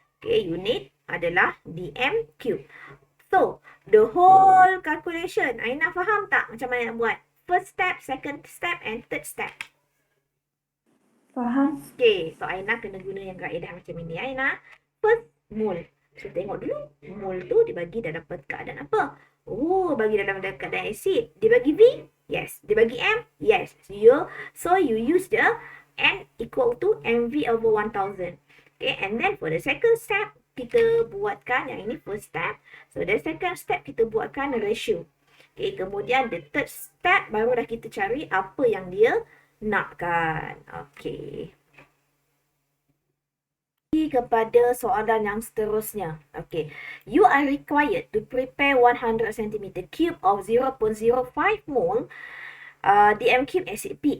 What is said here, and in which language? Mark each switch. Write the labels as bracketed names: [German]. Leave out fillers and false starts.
[Malay] Okay, unit adalah dm cube. [English] So, the whole calculation, [Malay] Aina faham tak macam mana nak buat? [English] First step, second step and third step. [Malay] Faham. Okay, so Aina kena guna yang kaedah macam ini. Aina, [English] first mole. [Malay] So, tengok dulu. Mole tu dibagi dalam keadaan apa? Oh, bagi dalam keadaan asid. Dia bagi V? Yes. Dia bagi M? Yes. [English] So, you use the N equal to MV over 1000. Okay, and then for the second step, [Malay] kita buatkan yang ini [English] first step. So, the second step, [Malay] kita buatkan ratio. Okay, kemudian [English] the third step, [Malay] baru dah kita cari apa yang dia nakkan. Okay. Kepada soalan yang seterusnya. Okay. [English] You are required to prepare 100 cm cube of 0.05 mole dm cube acid P.